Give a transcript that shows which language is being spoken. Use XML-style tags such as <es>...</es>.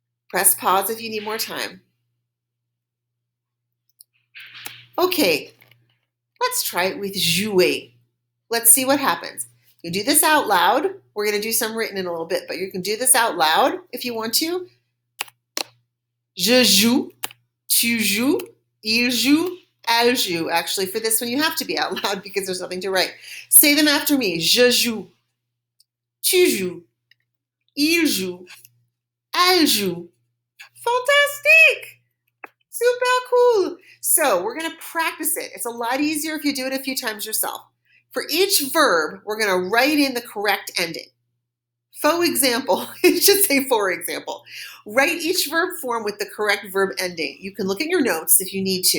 <en>Press pause if you need more time. Okay, let's try it with jouer. Let's see what happens. You do this out loud. We're going to do some written in a little bit, but you can do this out loud if you want to.</en> <fr>Je joue, tu joues, il joue, elle joue.</fr> <en>Actually, for this one, you have to be out loud because there's nothing to write. Say them after me.</en> <fr>Je joue, tu joues, il joue, elle joue.</fr> <en>Fantastic! Super cool. So we're going to practice it. It's a lot easier if you do it a few times yourself. For each verb, we're going to write in the correct ending. For example, it should say for example. Write each verb form with the correct verb ending. You can look at your notes if you need to.</en>